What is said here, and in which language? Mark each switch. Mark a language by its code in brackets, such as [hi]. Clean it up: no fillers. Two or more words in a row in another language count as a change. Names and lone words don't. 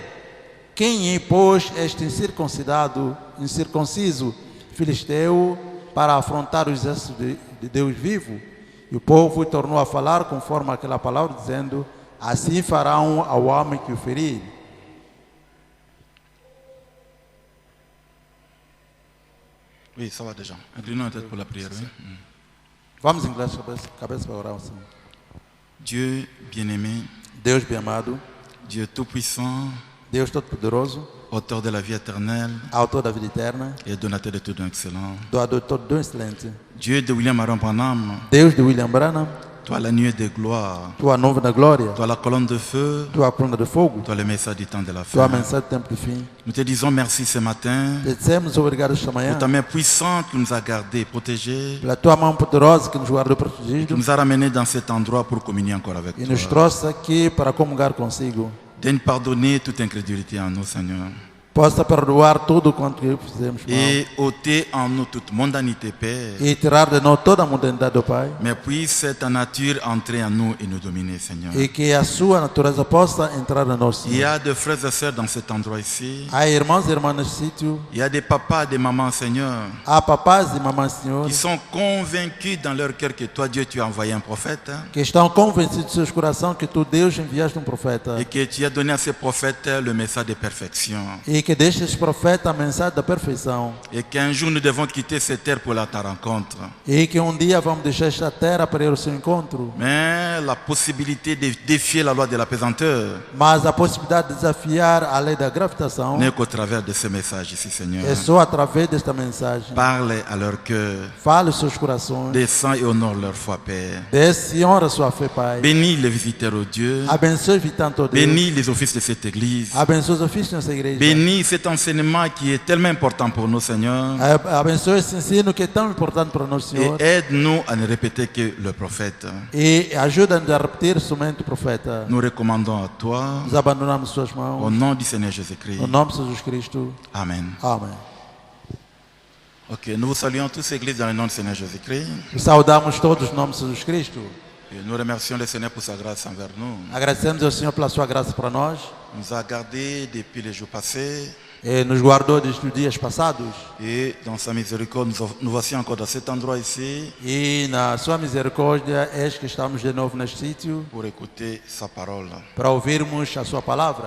[pt] Quem é, pois, este incircunciso filisteu para afrontar os exércitos de Deus vivo? E o povo tornou a falar conforme aquela palavra, dizendo: assim farão ao homem que o ferir. [fr] Oui, ça va déjà. Inclinons la tête pour la prière. Oui. [pt] Vamos inclinar a cabeça para orar ao Senhor. [fr] Dieu bien-aimé, [pt] Deus bem-amado, [fr] Dieu tout-puissant, [pt] Deus Todo-Poderoso, [fr] auteur de la vie éternelle [pt] autor da vida eterna, [fr] et donateur de tout don excellent. [pt] doador de todo dom excelente. [fr] Dieu de William Aaron Branham, [pt] Deus de William Branham, [fr] toi la nuée de gloire, [pt] tua nuvem da glória, [fr] toi la colonne de feu, [pt] tua coluna de fogo, [fr] toi le message du temps de la [pt] tua [fr] fin. [pt] mensagem do tempo do fim. [fr] Nous te disons merci ce matin [pt] Te dissemos obrigado esta manhã [fr] pour ta main puissante qui nous a gardés, protégés, [pt] pela tua mão poderosa que nos guardou [fr] qui [pt] protegidos [fr] nous a ramenés dans cet endroit pour communier encore avec [pt] e nos [fr] toi. [pt] trouxe aqui para comungar consigo. [fr] Daigne pardonner toute incrédulité en nous, Seigneur, [pt] Possa perdoar tudo quanto que fizemos mal [fr] et ôter en nous toute mondanité, Père. [pt] e tirar de nós toda a modernidade do Pai, [fr] Mais puisse ta nature entrer en nous et nous dominer, Seigneur. [pt] e que a sua natureza possa entrar em nós. [fr] Il y a des frères et sœurs dans cet endroit ici. [pt] Há irmãos e irmãs neste sítio, [fr] Il y a des papas, des mamans, Seigneur, [pt] há papás e mamães, Senhor, [fr] qui sont convaincus dans leur cœur que toi, Dieu, tu as envoyé un prophète [pt] que estão convencidos de seus corações que tu, Deus, enviaste prophète [fr] et que tu as donné à ces prophètes le message de perfection. [pt] e que destes profetas a mensagem da perfeição [fr] Et qu'un jour nous devons quitter cette terre pour ta rencontre. [pt] e que dia vamos deixar esta terra para ir ao seu encontro. [fr] Mais la possibilité de défier la loi de la pesanteur [pt] Mas a possibilidade de desafiar a lei da gravitação [fr] n'est qu'au travers de ce message ici, Seigneur. [pt] é só através desta mensagem. [fr] Parle à leur cœur, [pt] Fale aos seus corações, [fr] descends et honore leur foi, Père. [pt] desce e honra sua fé, Pai. [fr] Bénis les visiteurs, oh Dieu. [pt] Abençoe tanto Deus. [fr] Bénis les offices de cette église. [pt] Abençoe os ofícios nessa igreja. [fr] Bénis cet enseignement qui est tellement important pour nous, Seigneur. [pt] Abençoe esse ensino que é tão importante para nós, Senhor. [fr] Et aide-nous à ne répéter que le prophète. [pt] E ajuda-nos a repetir somente o profeta. [fr] Nous recommandons à toi, [pt] Nos abandonamos suas [fr] au [pt] mãos. [fr] nom du Seigneur Jésus-Christ. [pt] No nome de Jesus Cristo. [fr] Amen. [pt] Amém. [fr] Ok, nous vous saluons tous, Église, dans le nom du Seigneur Jésus-Christ. [pt] Saudamos todos no nome de Jesus Cristo. [fr] Et nous remercions le Seigneur pour sa grâce envers nous. [pt] Agradecemos ao Senhor pela sua graça para nós. [fr] Il nous a gardés depuis les jours passés. [pt] E nos guardou desde os dias passados. [fr] Et dans sa miséricorde, nous voici encore dans cet endroit ici [pt] E na sua misericórdia, eis que estamos de novo neste sítio [fr] pour écouter sa parole. [pt] para ouvirmos a sua palavra.